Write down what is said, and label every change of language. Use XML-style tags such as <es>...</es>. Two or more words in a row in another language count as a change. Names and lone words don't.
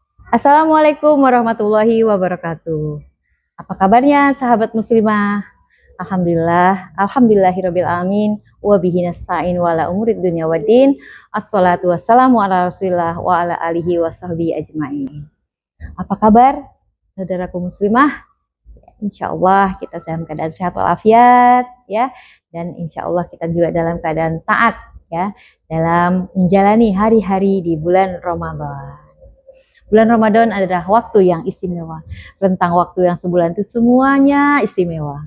<ar>السلام عليكم ورحمة الله وبركاته.</ar> <id>Apa kabarnya sahabat muslimah?</id> <ar>الحمد لله رب العالمين وبه نستعين وعلى أمور الدنيا والدين. الصلاة والسلام على رسول الله وعلى آله وصحبه أجمعين.</ar> <id>Apa kabar saudaraku muslimah? Insyaallah kita dalam keadaan sehat walafiat ya, dan insyaallah kita juga dalam keadaan taat ya dalam menjalani hari-hari di bulan Ramadan. Bulan Ramadan adalah waktu yang istimewa. Rentang waktu yang sebulan itu semuanya istimewa.</id>